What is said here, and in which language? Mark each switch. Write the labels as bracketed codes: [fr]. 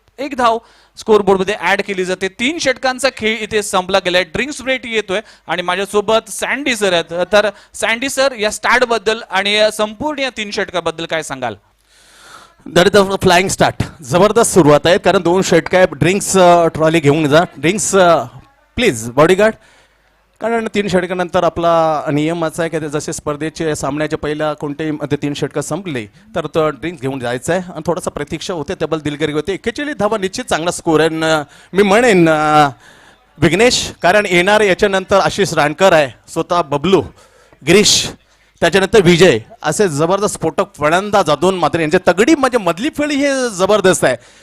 [mr] 1 धाव स्कोरबोर्ड मध्ये ऍड केली जाते. 3 षटकांचा खेळ इथे संपला गेलाय. ड्रिंक्स ब्रेक येतोय आणि माझ्यासोबत सँडी सर आहेत. तर सँडी सर, या स्टार्ट बद्दल आणि संपूर्ण या 3 षटकाबद्दल काय सांगाल? [en] That is the flying start. [mr] जबरदस्त सुरुवात आहे. कारण 2 षटक आहे. ड्रिंक्स ट्रॉली घेऊन जा. Drinks please bodyguard. कारण 3 षटकानंतर आपला नियम असा आहे की जसे स्पर्धेचे सामन्याच्या पहिल्या कोणत्याही मध्ये 3 षटकं संपली तर तो ड्रिंक्स घेऊन जायचं आहे. आणि थोडासा प्रतीक्षा होते, त्याबद्दल दिलगिरी होते. 41 धावा निश्चित चांगला स्कोर आहे. मी म्हणेन विघ्नेश, कारण येणारे याच्यानंतर आशिष राणकर आहे, स्वतः बबलू, गिरीश, त्याच्यानंतर विजय, असे जबरदस्त स्फोटक फलंदाज अजून मात्र यांची तगडी म्हणजे मधली फळी हे जबरदस्त आहे.